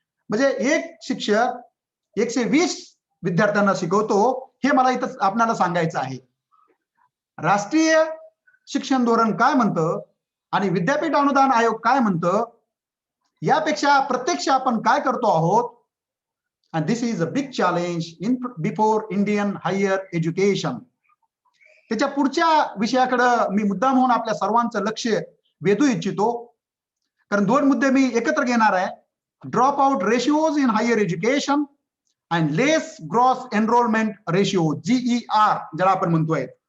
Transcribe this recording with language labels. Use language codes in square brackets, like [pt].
[mr] म्हणजे एक शिक्षक 120 विद्यार्थ्यांना शिकवतो, हे मला इथं आपल्याला सांगायचं आहे. राष्ट्रीय शिक्षण धोरण काय म्हणतं आणि विद्यापीठ अनुदान आयोग काय म्हणतं यापेक्षा प्रत्यक्ष आपण काय करतो आहोत. [en] And this is a big challenge before Indian higher education. [mr] त्याच्या पुढच्या विषयाकडे मी मुद्दाम म्हणून आपल्या सर्वांचं लक्ष वेधू इच्छितो, कारण 2 मुद्दे मी एकत्र घेणार आहे. [en] drop out ratios in higher education and less gross enrolment ratio, GER [mr] ज्याला आपण म्हणतोय.